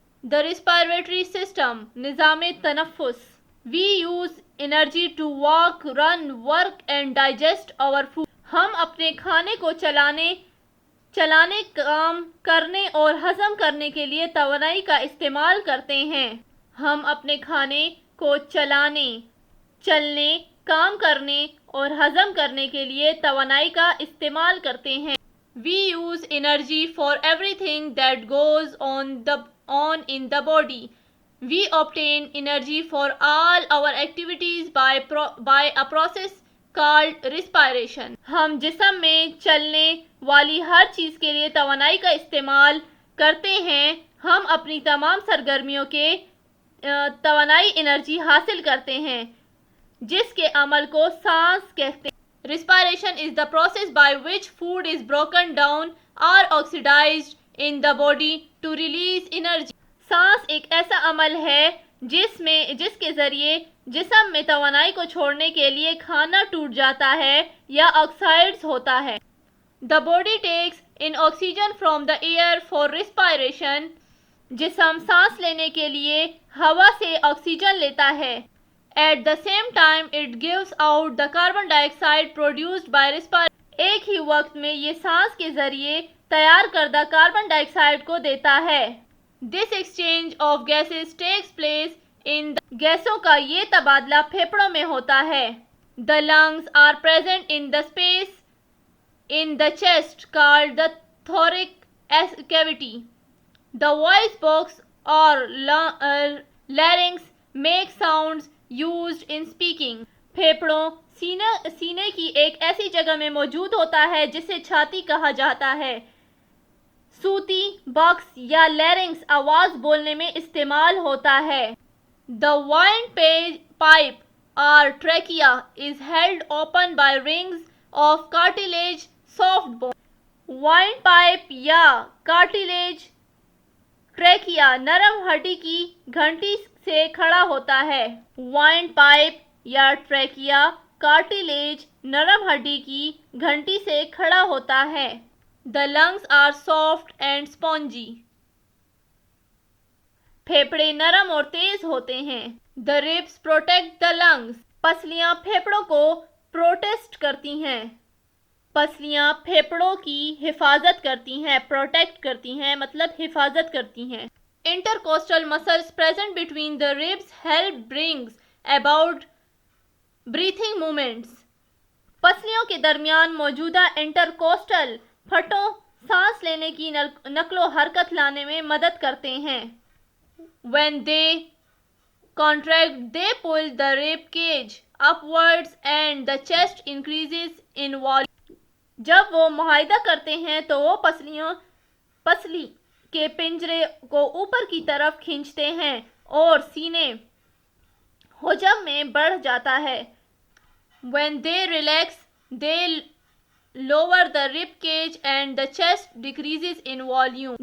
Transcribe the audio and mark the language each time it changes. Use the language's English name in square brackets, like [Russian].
[English] The respiratory system, [Urdu] نظام تنفس. [English] We use energy to walk, run, work and digest our food. [Urdu] ہم اپنے کھانے کو چلانے کام کرنے اور ہضم کرنے کے لیے توانائی کا استعمال کرتے ہیں. ہم اپنے کھانے کو چلنے کام کرنے اور ہضم کرنے کے لیے توانائی کا استعمال کرتے ہیں. [English] We use energy for everything that goes on in the body. We obtain energy for all our activities by a process called respiration. [Urdu] ہم جسم میں چلنے والی ہر چیز کے لیے توانائی کا استعمال کرتے ہیں. ہم اپنی تمام سرگرمیوں کے توانائی انرجی حاصل کرتے ہیں جس کے عمل کو سانس کہتے ہیں. [English] Respiration is the process by which food is broken down or oxidized in the body to release energy. [Urdu] سانس ایک ایسا عمل ہے جس کے ذریعے جسم میں توانائی کو چھوڑنے کے لیے کھانا ٹوٹ جاتا ہے یا آکسائڈز ہوتا ہے. [English] The body takes in oxygen from the air for respiration. [Urdu] جسم سانس لینے کے لیے ہوا سے آکسیجن لیتا ہے. [English] At the same time it gives out the carbon dioxide produced by respiration. [Urdu] ایک ہی وقت میں یہ سانس کے ذریعے تیار کردہ کاربن ڈائی آکسائڈ کو دیتا ہے. [English] This exchange of gases takes place in the [Urdu] گیسوں کا یہ تبادلہ پھیپھڑوں میں ہوتا ہے. [English] The lungs are present in the space in the chest called the thoracic cavity. The voice box or larynx make sounds used in speaking. [Urdu] پھیپھڑوں سینے کی ایک ایسی جگہ میں موجود ہوتا ہے جسے چھاتی کہا جاتا ہے. صوتی باکس یا لیرنگس آواز بولنے میں استعمال ہوتا ہے. [English] The windpipe or trachea is held open by rings of cartilage soft bone. [Urdu] windpipe یا cartilage ٹریکیا نرم ہڈی کی گھنٹی سے کھڑا ہوتا ہے. windpipe یا ٹریکیا کارٹیلیج نرم ہڈی کی گھنٹی سے کھڑا ہوتا ہے. [English] The lungs are soft and spongy. [Urdu] پھیپھڑے نرم اور تیز ہوتے ہیں. [English] The ribs protect the lungs. [Urdu] پسلیاں پھیپھڑوں کو پروٹیکٹ کرتی ہیں. پسلیاں پھیپھڑوں کی حفاظت کرتی ہیں. پروٹیکٹ کرتی ہیں مطلب حفاظت کرتی ہیں. [English] Intercostal muscles present between the ribs help brings about breathing movements. [Urdu] پسلیوں کے درمیان موجودہ انٹرکوسٹل پٹھوں سانس لینے کی نقل و حرکت لانے میں مدد کرتے ہیں. [English] When they contract, they pull the rib cage upwards and the chest increases in volume. [Urdu] جب وہ معاہدہ کرتے ہیں تو وہ پسلی کے پنجرے کو اوپر کی طرف کھینچتے ہیں اور سینے حجم میں بڑھ جاتا ہے. [English] When they relax, they lower the rib cage and the chest decreases in volume.